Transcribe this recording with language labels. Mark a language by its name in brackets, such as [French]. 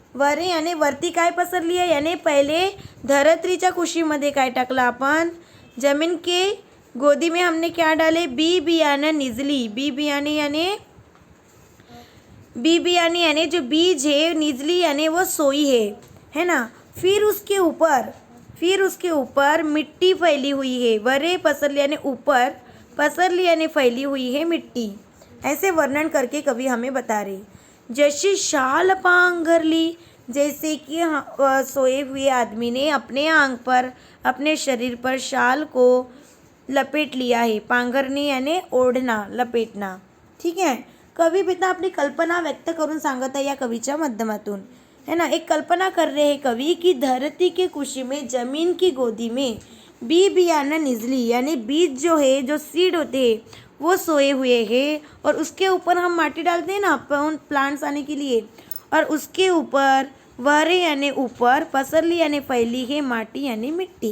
[Marathi] वरे यानी वरती काय पसरली आहे, यानी पहिले धरत्रीच्या कुशीमध्ये काय टाकलं आपण? [Hindi] जमीन के गोदी में हमने क्या डाले? [Marathi] बी बियाणं निजली. [Hindi] बी बियाणे यानी जो बीज है, निजली यानी वो सोई है ना. फिर उसके ऊपर मिट्टी फैली हुई है. वरे पसरली यानी ऊपर, पसरली यानी फैली हुई है मिट्टी. ऐसे वर्णन करके कवि हमें बता रहे. [Marathi] जशी शाल पांघरली, [Hindi] जैसे कि सोए हुए आदमी ने अपने आंग पर, अपने शरीर पर शाल को लपेट लिया आहे. [Marathi] पांघरणे याने ओढणा, लपेटणं. ठीक आहे. कवी पिता अपनी कल्पना व्यक्त करून सांगत आहे या कवीच्या माध्यमातून, है ना. [Hindi] एक कल्पना कर रहे हैं कवि कि धरती के कुशी में, जमीन की गोदी में बियाना निजली, यानी बीज जो है, जो सीड होते हैं वो सोए हुए हैं और उसके ऊपर हम माटी डालते हैं ना प्लांट्स आने के लिए, और उसके ऊपर वरे यानी ऊपर, पसरली यानी फैली है माटी यानी मिट्टी.